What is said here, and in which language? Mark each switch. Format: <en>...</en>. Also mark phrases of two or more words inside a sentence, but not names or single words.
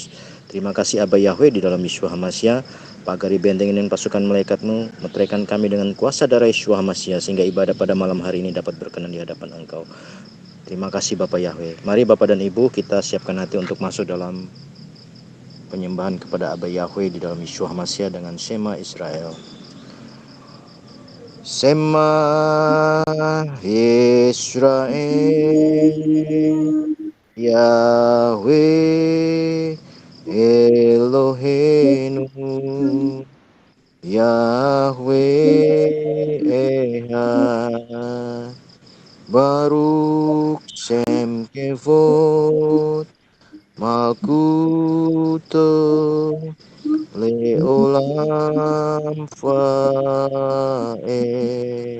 <id>Terima kasih Abba Yahweh di dalam Yeshua HaMashiach. Pagari bentengin pasukan malaikat-Mu, meteraikan kami dengan kuasa darah Yeshua HaMashiach sehingga ibadah pada malam hari ini dapat berkenan di hadapan Engkau. Terima kasih Bapak Yahweh. Mari Bapak dan Ibu kita siapkan hati untuk masuk dalam penyembahan kepada Abba Yahweh di dalam Yeshua HaMashiach dengan Shema Israel.</id> <he>שמע ישראל יהוה אלוהינו יהוה אחד ברוך שם כבוד מלכותו לעולם ועד.</he>